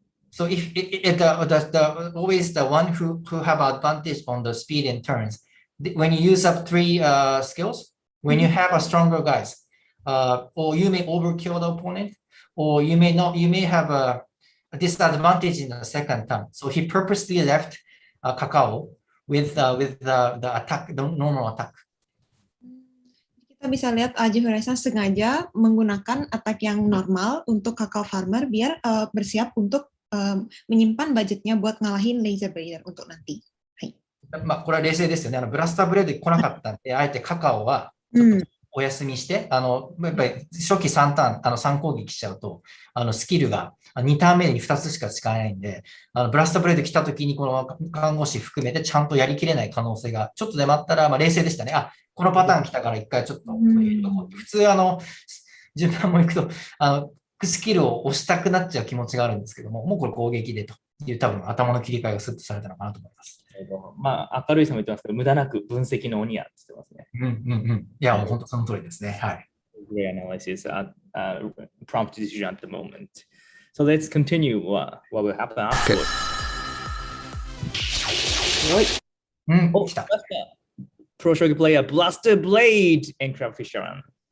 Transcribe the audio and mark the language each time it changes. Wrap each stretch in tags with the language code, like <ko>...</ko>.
<en>So if always the one who have advantage on the speed and turns, when you use up 3 skills, when you have a stronger guys, or you may overkill the opponent, or you may not, you may have a disadvantage in the second turn. So he purposely left Kakao with the attack, the normal attack.</en> <id>Kita bisa lihat Ajifrai-san sengaja menggunakan attack yang normal untuk Kakao Farmer biar bersiap untuk menyimpan budgetnya buat ngalahin Laser Blader untuk nanti.</id> <ja>これは冷静ですよね。ブラスターブレード来なかったんで、あえてカカオはちょっとお休みして、やっぱり初期3ターン、3攻撃しちゃうと、スキルが2ターン目に2つしか使えないんで、ブラスターブレード来た時にこの看護師含めてちゃんとやりきれない可能性が、ちょっとでもあったら、冷静でしたね。このパターン来たから一回ちょっと、普通順番もいくと、スキルを押したくなっちゃう気持ちがあるんですけども、もうこれ攻撃でという多分頭の切り替えがスッとされたのかなと思います。まあ、明るい人も言ってますけど、無駄なく分析の鬼やって言ってますね。いや、もう本当その通りですね。はい。</ja> <en>Great analysis, prompt decision at the moment. So let's continue what will happen afterwards.</en> <ja>お、来た。</ja> <en>Pro Shogi player Blaster Blade and Crab Fisherman.</en>